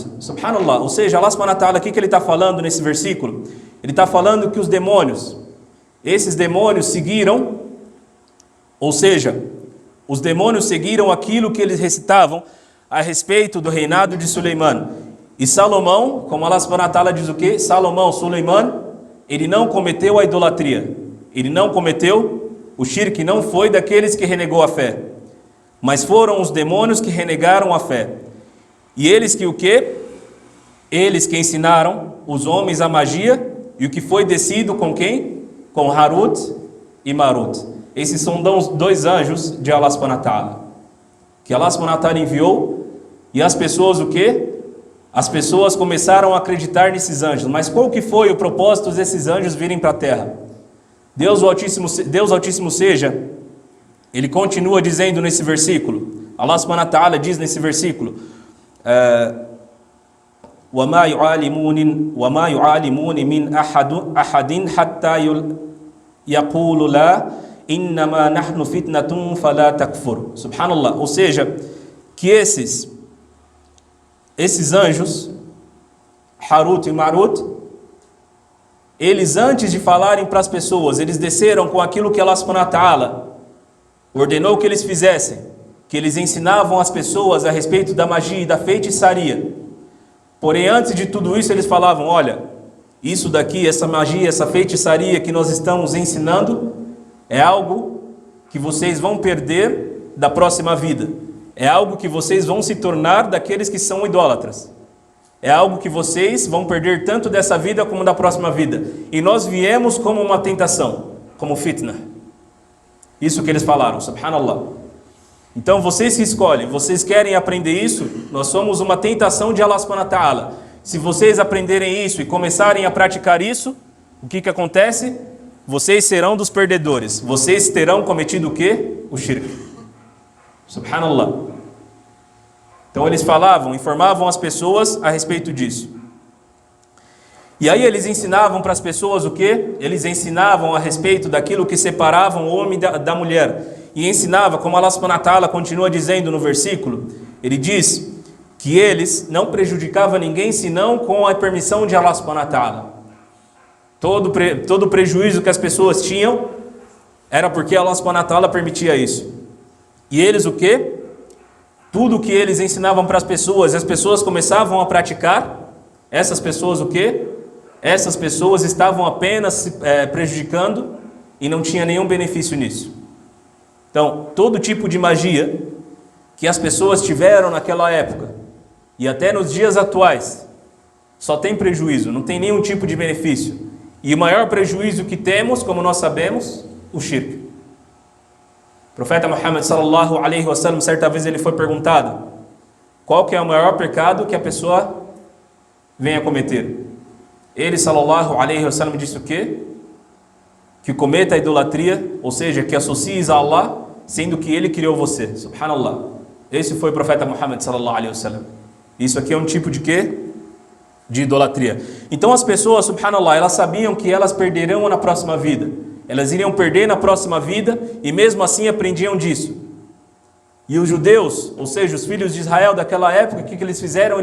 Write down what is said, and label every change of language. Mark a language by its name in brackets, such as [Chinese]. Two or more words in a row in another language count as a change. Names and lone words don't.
[Portuguese] Subhanallah. Ou seja, [Arabic] الله سبحانه وتعالى, [Portuguese] o que ele está falando nesse versículo? Ele está falando que os demônios, esses demônios seguiram, ou seja, os demônios seguiram aquilo que eles recitavam a respeito do reinado de Suleiman. E Salomão, como [Arabic] الله سبحانه وتعالى [Portuguese] diz o quê? Salomão, Suleiman, ele não cometeu a idolatria. Ele não cometeu o shirk, não foi daqueles que renegou a fé. Mas foram os demônios que renegaram a fé. E eles que o quê? Eles que ensinaram os homens a magia. E o que foi descido com quem? Com Harut e Marut. Esses são dois anjos de [Arabic] الله سبحانه وتعالى, [Portuguese] que [Arabic] الله سبحانه وتعالى [Portuguese] enviou, e as pessoas o quê? As pessoas começaram a acreditar nesses anjos. Mas qual que foi o propósito desses anjos virem para a terra? Deus Altíssimo seja, ele continua dizendo nesse versículo, [Arabic] الله سبحانه وتعالى [Portuguese] diz nesse versículo: [Arabic] وَمَا يُعَالِمُونِ مِنْ أَحَدٍ حَتَّى يَقُولُ لَا إِنَّمَا نَحْنُ فِتْنَةٌ فَلَا تَكْفُرْ. Subhanallah. [Portuguese] Ou seja, que esses anjos, Harut e Marut, eles antes de falarem para as pessoas, eles desceram com aquilo que [Arabic] الله سبحانه وتعالى [Portuguese] ordenou que eles fizessem, que eles ensinavam as pessoas a respeito da magia e da feitiçaria. Porém, antes de tudo isso, eles falavam: olha, isso daqui, essa magia, essa feitiçaria que nós estamos ensinando, é algo que vocês vão perder da próxima vida. É algo que vocês vão se tornar daqueles que são idólatras. É algo que vocês vão perder tanto dessa vida como da próxima vida. E nós viemos como uma tentação, como fitna. Isso que eles falaram, subhanallah. Então vocês que escolhem, vocês querem aprender isso? Nós somos uma tentação de [Arabic] الله سبحانه وتعالى. [Portuguese] Se vocês aprenderem isso e começarem a praticar isso, o que acontece? Vocês serão dos perdedores. Vocês terão cometido o quê? O shirk. Subhanallah. Então eles falavam, informavam as pessoas a respeito disso. E aí eles ensinavam para as pessoas o quê? Eles ensinavam a respeito daquilo que separava o homem da mulher. E ensinava, como [Arabic] الله سبحانه وتعالى [Portuguese] continua dizendo no versículo, ele diz que eles não prejudicavam ninguém senão com a permissão de [Arabic] الله سبحانه وتعالى. [Portuguese] Todo prejuízo que as pessoas tinham era porque [Arabic] الله سبحانه وتعالى [Portuguese] permitia isso. E eles o quê? Tudo que eles ensinavam para as pessoas começavam a praticar, essas pessoas o quê? Essas pessoas estavam apenas se prejudicando e não tinha nenhum benefício nisso. Então, todo tipo de magia que as pessoas tiveram naquela época e até nos dias atuais, só tem prejuízo, não tem nenhum tipo de benefício. E o maior prejuízo que temos, como nós sabemos, o shirk. O profeta Muhammad [Arabic] صلى الله عليه وسلم, [Portuguese] certa vez ele foi perguntado: qual que é o maior pecado que a pessoa vem a cometer? Ele [Arabic] صلى الله عليه وسلم [Portuguese] disse o quê? Que cometa a idolatria, ou seja, que associes a Allah, sendo que Ele criou você. Subhanallah. Esse foi o profeta Muhammad [Arabic] صلى الله عليه وسلم. [Portuguese] Isso aqui é um tipo de quê? De idolatria. Então as pessoas, subhanallah, elas sabiam que elas perderão na próxima vida. Elas iriam perder na próxima vida e mesmo assim aprendiam disso. E os judeus, ou seja, os filhos de Israel daquela época, o que eles fizeram?